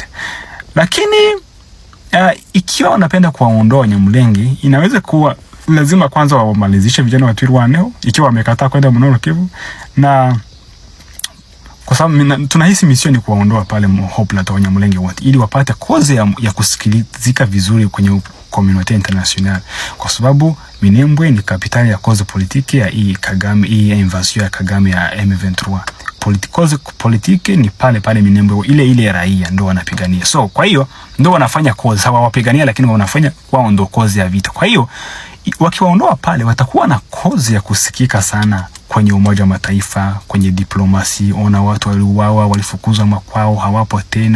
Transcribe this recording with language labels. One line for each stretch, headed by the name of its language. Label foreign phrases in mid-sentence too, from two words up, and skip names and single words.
Swahili: Lakini ikiwa wanapenda kuwaondoa Wanyamulenge, inaweza kuwa lazima kwanza wamalizishe vijana wa Twirwaneho ikiwa wamekataa kwenda Nord Kivu, na kwa sababu tunahisi mission ni kuwaondoa pale Moho Plateau Wanyamulenge wote, ili wapate koze ya kusikilizika vizuri kwenye
English: community international,
Swahili: kwa sababu Minembwe ni kapitali ya koze politiki ya Kagame, invasion ya Kagame ya M23. Politiki ni pale Minembwe, ile ya raia ndio wanapigania. So kwa hiyo ndio wanafanya koze, sawa wapigania, lakini wanafanya kwao ndio koze ya vita. Kwa hiyo wakiwaondoa pale watakuwa na koze ya kusikika sana kwenye Umoja wa Mataifa, kwenye diplomasi. Ona watu waliuawa, walifukuzwa makwao, hawapo tena.